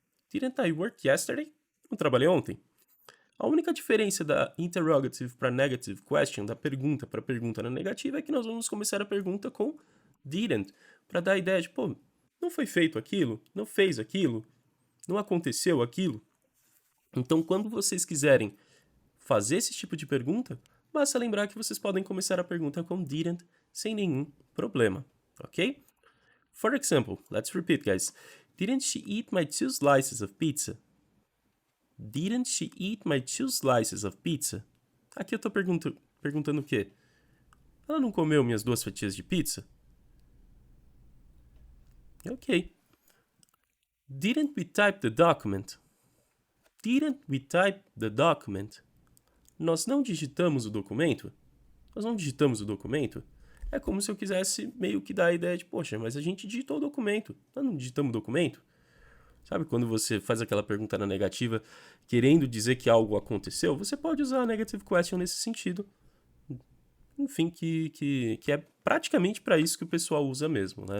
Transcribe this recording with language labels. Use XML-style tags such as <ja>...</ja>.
<en>Didn't I work yesterday?</en> <pt>Não trabalhei ontem. A única diferença da interrogative para negative question, da pergunta para pergunta na negativa, é que nós vamos começar a pergunta com didn't, para dar a ideia de, pô, não foi feito aquilo, não fez aquilo, não aconteceu aquilo. Então, quando vocês quiserem fazer esse tipo de pergunta, basta lembrar que vocês podem começar a pergunta com didn't sem nenhum problema, ok?</pt> <en>For example, let's repeat, guys. Didn't she eat my 2 slices of pizza? Didn't she eat my 2 slices of pizza?</en> <pt>Aqui eu tô perguntando o quê? Ela não comeu minhas 2 fatias de pizza? Ok.</pt> <en>Didn't we type the document? Didn't we type the document?</en> <pt>Nós não digitamos o documento? Nós não digitamos o documento? É como se eu quisesse meio que dar a ideia de, poxa, mas a gente digitou o documento. Nós não digitamos o documento? Sabe quando você faz aquela pergunta na negativa querendo dizer que algo aconteceu? Você pode usar a negative question nesse sentido. Enfim, que é praticamente para isso que o pessoal usa mesmo, né?</pt>